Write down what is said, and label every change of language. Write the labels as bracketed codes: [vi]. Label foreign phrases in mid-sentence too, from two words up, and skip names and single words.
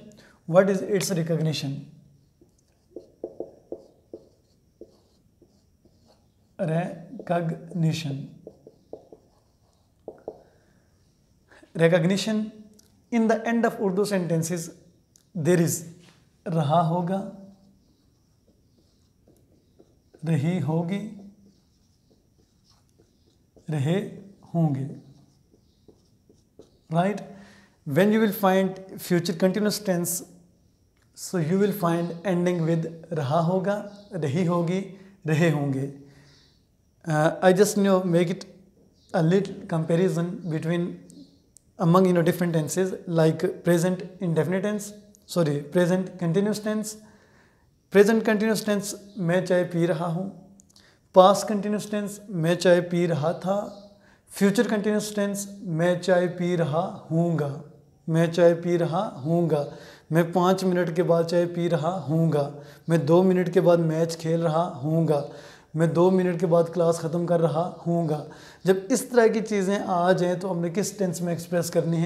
[en] What is its recognition? Recognition. In the end of Urdu sentences there is [ur] رہا ہوگا، رہی ہوگی، رہے ہوں گے, [en] right? When you will find future continuous tense, so you will find ending with [ur] رہا ہوگا، رہی ہوگی، رہے ہوں گے. [en] I just make it a little comparison between among different tenses, like present indefinite tense, present continuous tense. Present continuous tense [ur] میں چائے پی رہا ہوں. [en] Past continuous tense [ur] میں چائے پی رہا تھا. [en] Future continuous tense [ur] میں چائے پی رہا ہوں گا. میں چائے پی رہا ہوں گا. میں 5 منٹ کے بعد چائے پی رہا ہوں گا۔ میں 2 منٹ کے بعد میچ کھیل رہا ہوں گا. میں 2 منٹ کے بعد کلاس ختم کر رہا ہوں گا. جب اس طرح کی چیزیں آ جائیں تو ہم نے کس ٹینس میں ایکسپریس کرنی ہے?